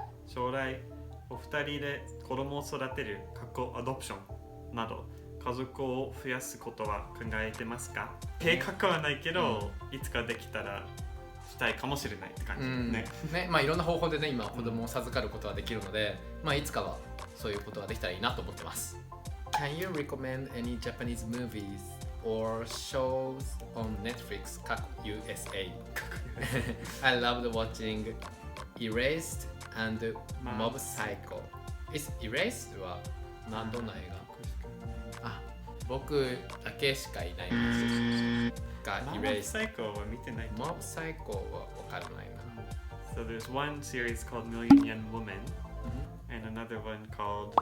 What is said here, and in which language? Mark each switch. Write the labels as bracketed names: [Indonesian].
[Japanese] 将来お二人で子供を育てるアドプションなど家族を増やすことは考えてますか？計画はないけど、いつかできたらしたいかもしれないって感じね。ね、まあいろんな方法でね、今子供を授かることはできるので、まあいつかはそういうことができたらいいなと思ってます。 [English] Can you recommend any Japanese movies or shows on Netflix USA? I loved watching Erased and Mob Psycho. [Japanese] Is Erased はどんな映画？あ、僕だけしかいないんですが、モブ [English] Erased。 [Japanese] サイコは見てない。 Mob Psycho は分からないな。 [English] So there's one series called Million Yen Woman and another one called